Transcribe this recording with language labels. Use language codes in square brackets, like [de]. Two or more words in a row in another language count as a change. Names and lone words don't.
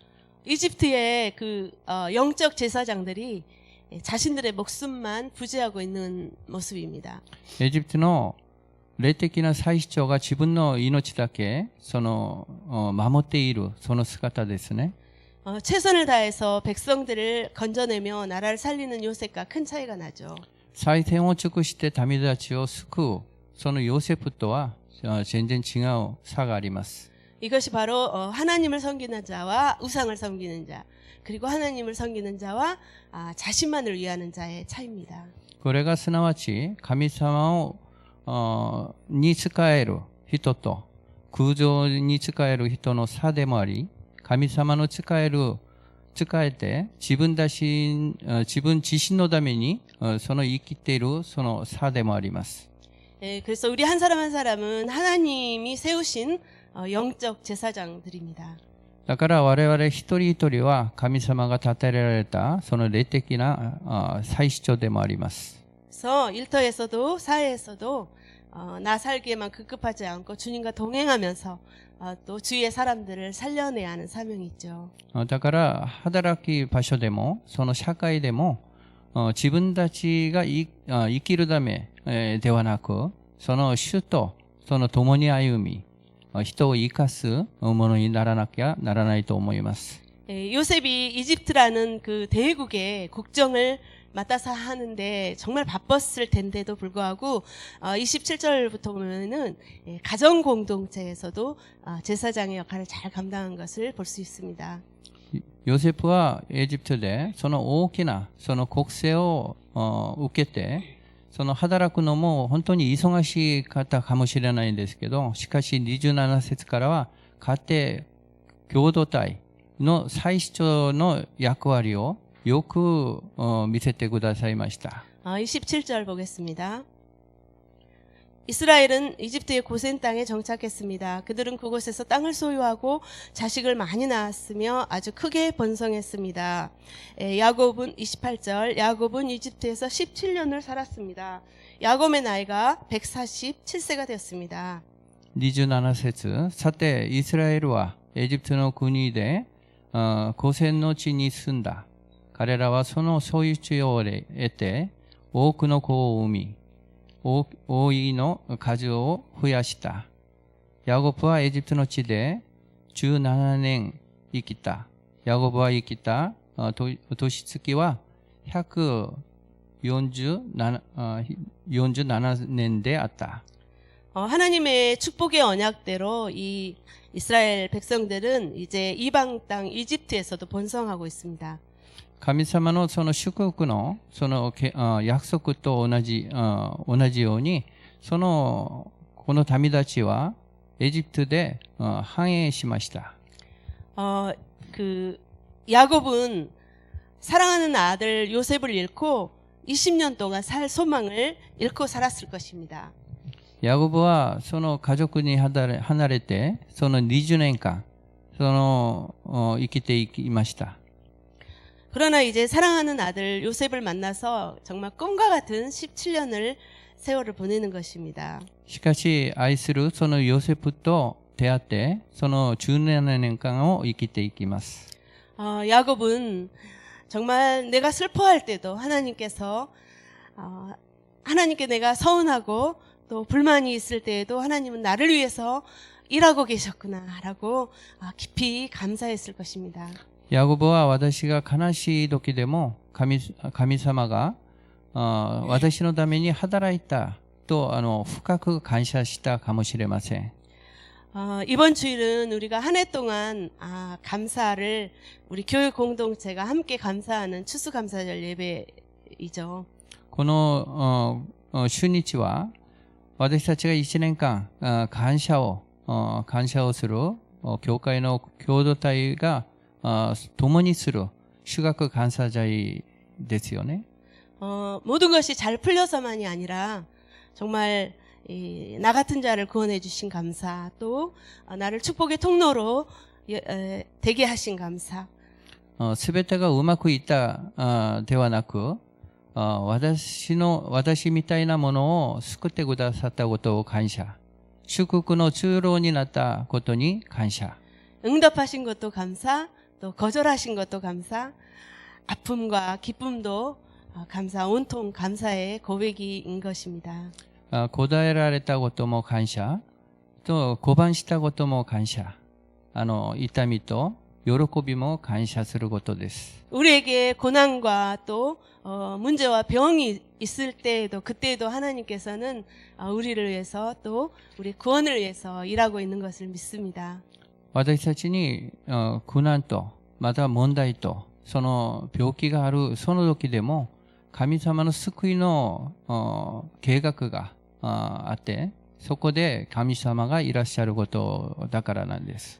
[ko] 이집트의 그 영적 제사장들이 자신들의 목숨만 부지하고 있는 모습입니다. [ja] エジプトの霊的な祭司長が自分の命だけ守っているその姿ですね。 [ko] 최선을 다해서 백성들을 건져내며 나라를 살리는 요셉과 큰 차이가 나죠. [ja] 最善を尽くして民たちを救うそのヨセフとは全然違う差があります。 [ko] 이것이 바로 하나님을 섬기는 자와 우상을 섬기는 자, 그리고 하나님을 섬기는 자와 자신만을 위하는 자의 차이입니다. [ja] これがすなわち神様に仕える人と空情に仕える人の差でもあり、神様の仕えて自分自身のためにその生きているその差でもあります。 [ko] 예, 그래서 우리 한 사람 한 사람은 하나님이 세우신 영적 제사장들입니다. [ja] だから我々一人一人は神様が立てられたその霊的な祭司長でもあります。 [ko] 그래서 일터에서도 사회에서도 나 살기에만 급급하지 않고 주님과 동행하면서 또 주위의 사람들을 살려내야 하는 사명이 있죠. [ja] だから働き場所でもその社会でも自分たちが生きるためではなく、その主とその共に歩み、人を生かすものにならなきゃならないと思います。 [ko] 요셉이 이집트라는 그 대국의 국정을 맡아서 하는데 정말 바빴을 텐데도 불구하고 27절부터 보면은 가정 공동체에서도 제사장의 역할을 잘 감당한 것을 볼 수 있습니다. [ja] ヨセフはエジプトでその大きなその国政を受けて、その働くのも本当に忙しい方かもしれないんですけど、しかし27節からは家庭共同体の祭司長の役割をよく見せてくださいました。 [ko] 27절 보겠습니다. 이스라엘은 이집트의 고센 땅에 정착했습니다. 그들은 그곳에서 땅을 소유하고 자식을 많이 낳았으며 아주 크게 번성했습니다. 야곱은 28절 야곱은 이집트에서 17년을 살았습니다. 야곱의 나이가 147세가 되었습니다. [ja] 27 節、さてイスラエルはエジプトの国で고센の地に住んだ。彼らはその所有地を得て多くの子を産み、多いの数を増やした。ヤコブはエジプトの地で17年生きた。ヤコブは生きた年月は147年であった。 [ko] 하나님의 축복의 언약대로 이 이스라엘 백성들은 이제 이방 땅 이집트에서도 번성하고 있습니다. [ja] 神様のその祝福のその約束と同じように、この民たちはエジプトで繁栄しました。 [ko] 야곱은 사랑하는 아들 요셉을 잃고 20년 동안 살 소망을 잃고 살았을 것입니다. [ja] ヤコブはその家族に離れてその20年間生きていきました。 [ko] 그러나 이제 사랑하는 아들 요셉을 만나서 정말 꿈과 같은 17년을 세월을 보내는 것입니다. [ja] しかし愛するそのヨセフと出会ってその17年間を生きていきます。 [ko] 야곱은 정말 내가 슬퍼할 때도 하나님께 내가 서운하고 또 불만이 있을 때에도 하나님은 나를 위해서 일하고 계셨구나라고 깊이 감사했을 것입니다. [ja] ヤコブは私が悲しい時でも神様が私のために働いたと深く感謝したかもしれません。 [ko] 이번 주일은 우리가 한 해 동안 감사를 우리 교회 공동체가 함께 감사하는 추수감사절 예배이죠. [ja] この主日は私たちが1年間感謝をする教会の共同体が共にする主学感謝祭ですよね。 [ko] 모든 것이 잘 풀려서만이 아니라 정말 나 같은 자를 구원해 주신 감사, 또 나를 축복의 통로로 되게 하신 감사. [ja] すべてがうまくいったではなく、私みたいなものを救ってくださったことを感謝。祝福の通路になったことに感謝。 [ko] 응답하신 것도 감사, 또 거절하신 것도 감사, 아픔과 기쁨도 감사, 온통 감사의 고백인 것입니다. [ja] 答えられたことも感謝と拒したことも感謝。痛みと喜びも感謝することです。 [ko] 우리에게 고난과 또 문제와 병이 있을 때에도 그때에도 하나님께서는 우리를 위해서 또 우리 구원을 위해서 일하고 있는 것을 믿습니다. [ja] 私たちに苦難とまた問題とその病気があるその時でも神様の救いの計画があってそこで神様がいらっしゃることだからなんです。